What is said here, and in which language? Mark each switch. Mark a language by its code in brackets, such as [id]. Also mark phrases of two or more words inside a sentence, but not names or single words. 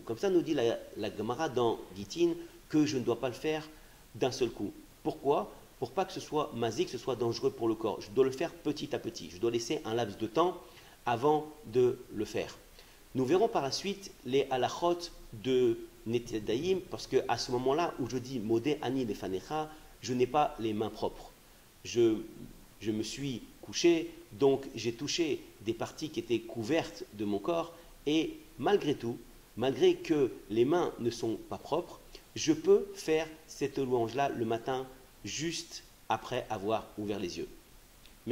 [fr] Comme ça nous dit la Gemara dans Gitin que je ne dois pas le faire d'un seul coup. Pourquoi? Pour pas que ce soit mazik, que ce soit dangereux pour le corps. Je dois le faire petit à petit. Je dois laisser un laps de temps avant de le faire. Nous verrons par la suite les halachot de Netidaïm, parce qu'à ce moment-là où je dis [he] מודה אני לפניך, [fr] je n'ai pas les mains propres. Je me suis couché, donc j'ai touché des parties qui étaient couvertes de mon corps, et malgré tout, malgré que les mains ne sont pas propres, je peux faire cette louange-là le matin, juste après avoir ouvert les yeux.